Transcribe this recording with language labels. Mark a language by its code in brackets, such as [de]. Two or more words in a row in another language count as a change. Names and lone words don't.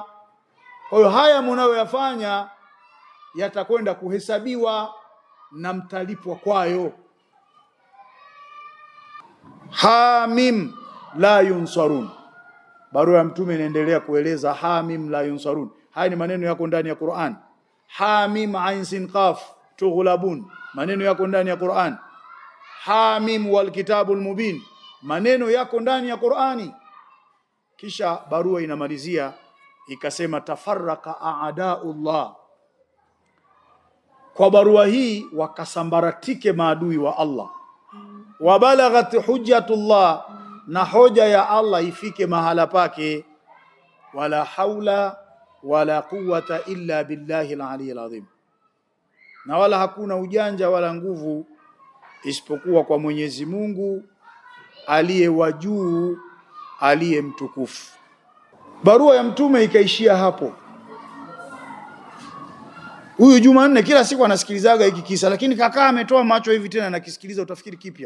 [sw] Kwa hiyo haya mnayoyafanya yatakwenda kuhesabiwa na mtalipwa kwayo. [ar] حم لا ينصرون, [sw] barua ya Mtume inaendelea kueleza [ar] حم لا ينصرون. [sw] Haya ni maneno yako ndani ya Qur'an. [ar] حم عين سين قاف تغلبون, [sw] maneno yako ndani ya Qur'an. [ar] حم والكتاب المبين, [sw] maneno yako ndani ya Qur'ani. Kisha barua inamalizia ikasema [ar] تفرق أعداء الله, [sw] kwa barua hii wakasambaratike maadui wa Allah. [ar] وبلغت حجة الله, [sw] na hoja ya Allah ifike mahala pake. [ar] ولا حول ولا قوة إلا بالله العلي العظيم, [sw] na wala hakuna ujanja wala nguvu isipokuwa kwa Mwenyezi Mungu aliye wa juu, aliye mtukufu. Barua ya Mtume ikaishia hapo. Huyu Jumanne kila siku anasikilizaga hiki kisa, lakini kakaa ametoa macho hivi tena anakisikiliza, utafikiri kipya.